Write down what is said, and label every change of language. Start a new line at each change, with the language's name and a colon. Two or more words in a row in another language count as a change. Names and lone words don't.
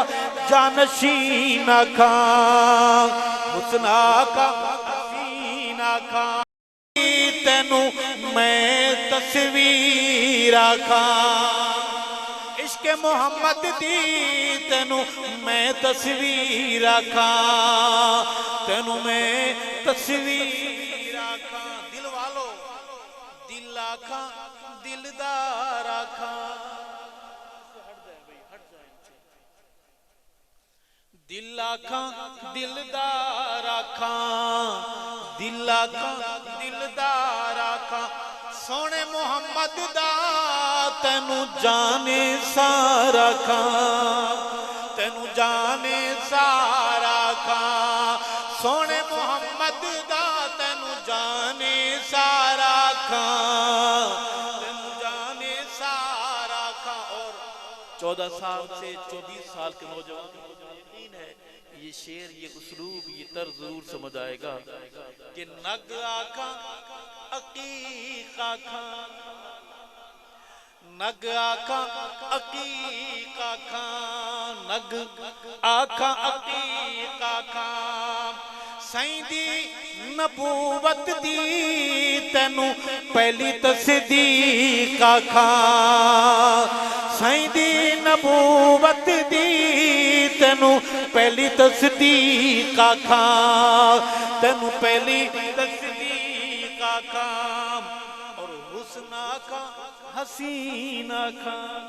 Punjabi: جانشین آکھا حسن آکھا حسین آکھا تینو میں تصویر آکھاں عشق محمد دی تینو میں تصویر آکھاں تینو میں تصویر آکھاں دل والو دل آکھاں دلدار آکھاں دل آکھاں دلدار آکھاں دل آکھاں دلدار آکھاں سونے محمد دا تینو جانے سارا کھاں تینو جانے سارا کھاں سونے محمد دا تینو جانے سارا کھاں تینو جانے سارا کھاں
Urdu: اور 14 سال سے 24 سال کے نوجوان یقین ہے یہ شعر یہ اسلوب یہ طرز ضرور سمجھ آئے گا کہ
Punjabi: نگ آکھاں عقیق آکھاں نگ آکھاں عقیق آکھاں نگ آکھاں عقیق آکھاں سائیں دی نبوت دی تینو پہلی تصدیق آکھاں سائیں دی نبوت دی تینو پہلی تصدیق آکھاں تینو پہلی تصدیق آکھاں اور حسن آکھاں حسین آکھاں